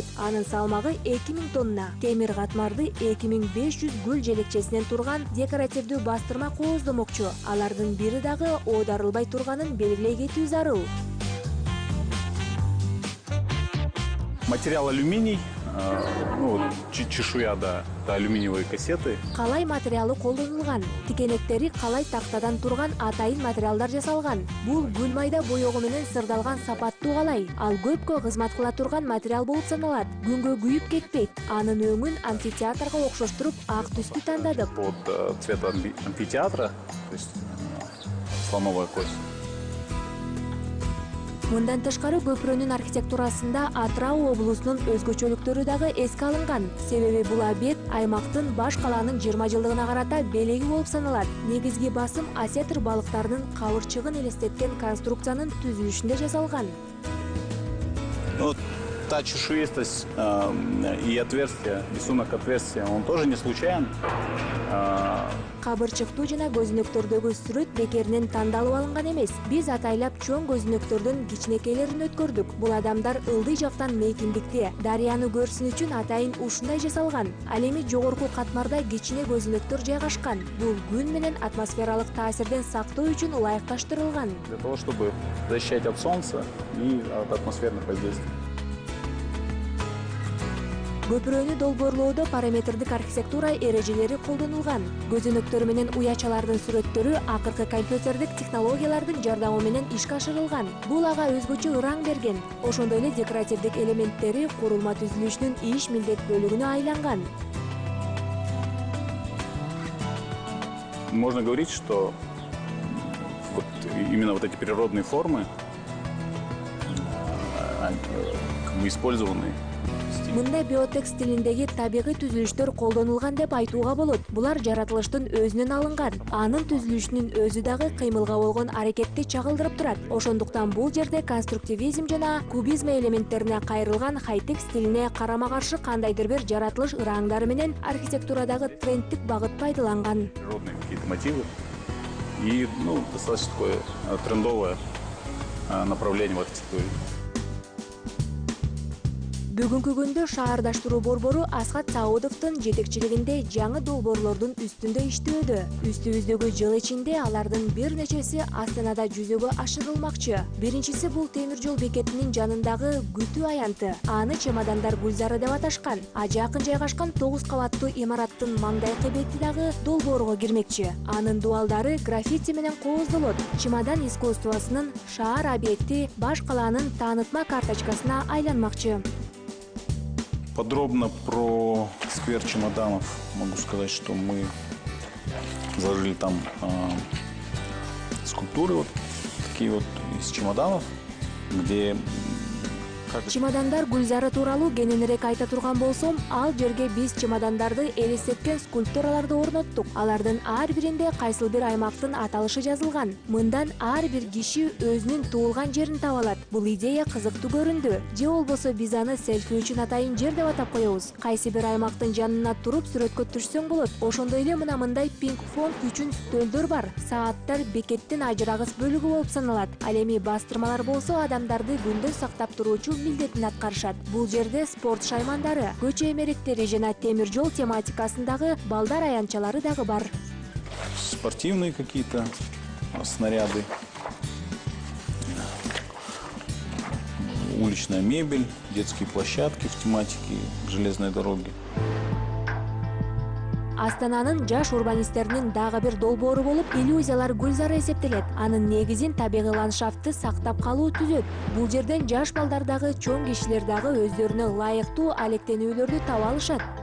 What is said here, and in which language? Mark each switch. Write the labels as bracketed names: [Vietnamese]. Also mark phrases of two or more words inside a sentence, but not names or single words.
[Kyrgyz] Анын салмагы 2000 тонна. Темир катмарды 2500 гүл желекчесинен турган декоративдүү бастырма кооздомокчу. Алардын бири дагы оодарылбай турганын белгилей кетүү зарыл. [Russian] Материал алюминий, чешуя, да, это алюминиевые кассеты. [Kyrgyz] Калай материалы колдонулган. Тикенектери калай тактадан турган атайын материалдар жасалган. Бул гүл майда боёгу менен сырдалган сапаттуу калай. Ал көпкө кызмат кыла турган материал болуп саналат. Күнгө күйүп кетпейт. Анын өңүн амфитеатрга окшоштуруп ак түстү тандадык. [Russian] Под цвет амфитеатра, то есть слоновая кость. [Kyrgyz] Мындан тышкары көпүрөнүн архитектурасында Атырау облусунун өзгөчөлүктөрү дагы эске алынган. Себеби бул объект аймактын баш калаанын 20 жылдыгына карата белеги болуп саналат. Негизги басым осетр балыктарынын кабырчыгын элестеткен конструкциянын түзүлүшүндө жасалган. [Russian] Та чешуистость и отверстие, рисунок отверстия, он тоже не случайен. [Kyrgyz] кабырчыктуу жана көзүнөктөрдөгү сүрөт бекеринен тандалып алынган эмес. Биз атайлап чоң көзүнөктөрдүн кичинекейлерин өткөрдүк. Бул адамдар ылдый жактан мейкиндикти, дарыяны көрсүн үчүн атайын ушундай жасалган. Ал эми жогорку катмарда кичине көзүнөктөр жайгашкан. Бул күн менен атмосфералык таасирден сактоо үчүн ылайыкташтырылган. [Russian] Для того, чтобы защищать от солнца и от атмосферных воздействий. [Kyrgyz] Көпүрөнү долбоорлоодо параметрдик архитектура эрежелери колдонулган. Көзөнөктөр менен уячалардын сүрөттөрү акыркы компьютердик технологиялардын жардамы менен ишке ашырылган. Бул ага өзгөчө ыран берген. Ошондой эле декоративдик элементтери курулма түзүлүшүнүн иш милдет бөлүгүнө айланган. [Russian] Можно говорить, что вот именно вот эти природные формы использованы. [Kyrgyz] Мында биотекст стилиндеги табигый түзүлүштөр колдонулган деп айтууга болот. Булар жаратылыштын өзүнөн алынган. Анын түзүлүшүнүн өзү дагы кыймылга болгон аракетти чагылдырып турат. Ошондуктан бул жерде конструктивизм жана кубизм элементтерине кайрылган хай-тек стилине карама-каршы кандайдыр бир жаратылыш ыраңдары менен архитектурадагы трендтик багыт пайдаланган. [Russian] Природные какие-то мотивы и достаточно такое трендовое направление в архитектуре. [Kyrgyz] Бүгүнкү күндө шаардаштыруу борбору Асхат Саудовдун жетекчилигинде жаңы долбоорлордун үстүндө иштөөдө. Үстүбүздөгү жыл ичинде алардын бир нечеси Астанада жүзөгө ашырылмакчы. Биринчиси бул темир жол бекетинин жанындагы күтүү аянты. Аны чемодандар гүлзары деп аташкан. Жакын жайгашкан 9 кабаттуу имараттын маңдайкы бети дагы долбоорго кирмекчи. Анын дуалдары граффити менен кооздолот. Чемодан искусствосунун шаар объекти баш калаанын таанытма карточкасына айланмакчы. [Russian] Подробно про сквер чемоданов могу сказать, что мы заложили там скульптуры вот такие вот из чемоданов, где [Kyrgyz] Чемодандар гүлзары тууралуу кененирээк айта турган болсом, ал жерге биз чемодандарды элестеткен скульптураларды орноттук. Алардын ар биринде кайсыл бир аймактын аталышы жазылган. Мындан ар бир киши өзүнүн туулган жерин таба алат. Бул идея кызыктуу көрүндү. Же болбосо биз аны селфи үчүн атайын жер деп атап коебуз. Кайсы бир аймактын жанына туруп сүрөткө түшсөң болот. Ошондой эле мындай пинг-понг үчүн стөлдөр бар. Сааттар бекеттин ажырагыс бөлүгү болуп саналат. Ал эми бастырмалар болсо адамдарды күндө сактап туруучу милдетин аткарышат. Бул жерде спорт шаймандары, көчө эмеректери жана темир жол тематикасындагы балдар аянтчалары дагы бар. [Russian] Спортивные какие-то снаряды, уличная мебель, детские площадки в тематике железной дороги. [Kyrgyz] Астананын жаш урбанисттеринин дагы бир долбоору болуп, иллюзиялар гүлзары эсептелет. Анын негизин табигый ландшафтты сактап калуу түзөт. Бул жерден жаш балдар дагы, чоң кишилер дагы өздөрүнө ылайыктуу алектенүүлөрдү таба алышат.